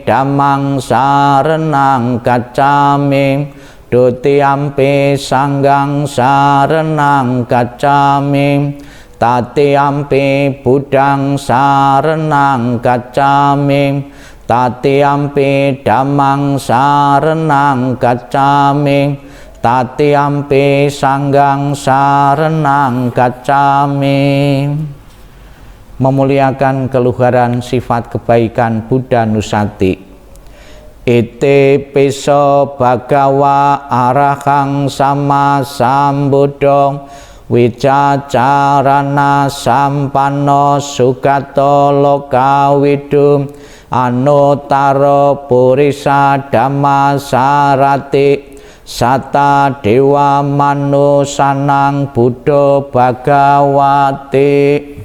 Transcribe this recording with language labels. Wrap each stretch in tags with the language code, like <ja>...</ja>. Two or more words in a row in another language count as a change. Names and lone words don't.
<pi>Dhammang saranang gacchami, Dutiyampi Sanghang saranang gacchami, Tatiyampi Buddhang saranang gacchami, Tatiyampi Dhammang saranang gacchami, Tatiyampi Sanghang saranang gacchami.</pi> <id>Memuliakan keluhuran sifat kebaikan Buddha Nusati.</id> <pi>Ite piso bhagawa arahang sama sambuddho, wicacarana sampanno sugato lokawidu, anutaro purisa dhamma sarati, sata dewa manusanang buddho bhagawati.</pi>